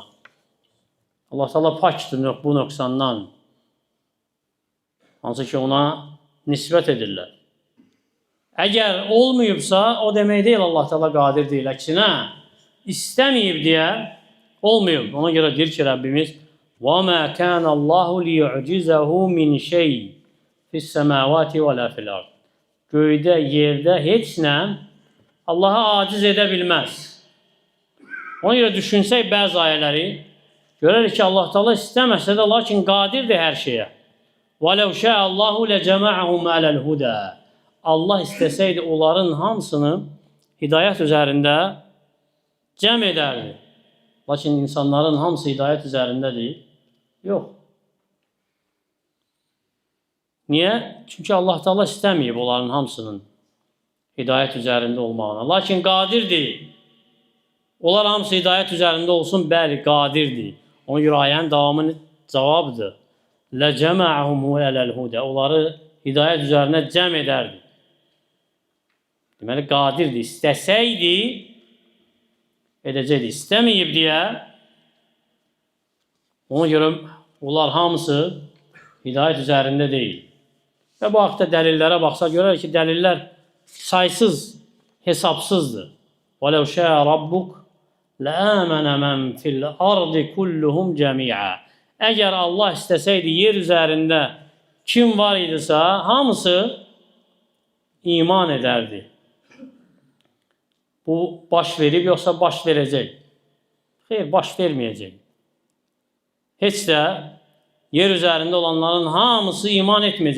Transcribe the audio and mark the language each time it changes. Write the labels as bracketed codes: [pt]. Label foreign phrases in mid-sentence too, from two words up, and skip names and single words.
[az] Allah Teala pakdır bu nöqsandan. Hansı ki, ona nisbət edirlər. Əgər olmayıbsa, o demək deyil Allah Teala qadir deyil. Əksinə, istəməyib deyə olmayıb. Ona görə deyir ki, Rəbbimiz [ar] وَمَا كَانَ اللّٰهُ لِيُعْجِزَهُ مِنْ شَيْءٍ فِي السَّمَاوَاتِ وَلَا فِي الْأَرْضِ. [az] Göydə, yerdə heç nə Allaha aciz edə bilməz. Ona görə düşünsək bəzi ayələri, görərik ki, Allah Teala istəməsə də, lakin qadirdir hər şeyə. [ar] وَلَوْ شَاءَ اللّٰهُ لَجَمَعَهُمْ عَلَى الْهُدَى. [az] Allah istəsəydi, onların hamısını hidayət üzərində cəm edərdi. Lakin insanların hamısı hidayət üzərindədir. Yox. Niyə? Çünki Allah Teala istəməyib onların hamısının hidayət üzərində olmağına. Lakin qadirdir. Onlar hamısı hidayət üzərində olsun, bəli, qadirdir. Ona görə ayənin davamının cavabıdır. [ar] لَجَمَعَهُمْ عَلَى الْهُدَى. [az] Onları hidayət üzərinə cəm edərdi. Deməli, qadirdir. İstəsəydi, edəcəkdir. İstəməyib deyə, ona görə onlar hamısı hidayət üzərində deyil. Və bu haqda dəlillərə baxsa, görər ki, dəlillər saysız, hesabsızdır. [ar] وَلَوْ شَاءَ رَبُّكَ لَآمَنَ مَنْ فِي الْأَرْضِ كُلُّهُمْ جَمِيعًا. [az] Əgər Allah istəsəydi, yer üzərində kim var idisə, hamısı iman edərdi. Bu baş verib, yoxsa baş verəcək? Xeyr, baş verməyəcək. Heç də yer üzərində olanların hamısı iman etməyəcək.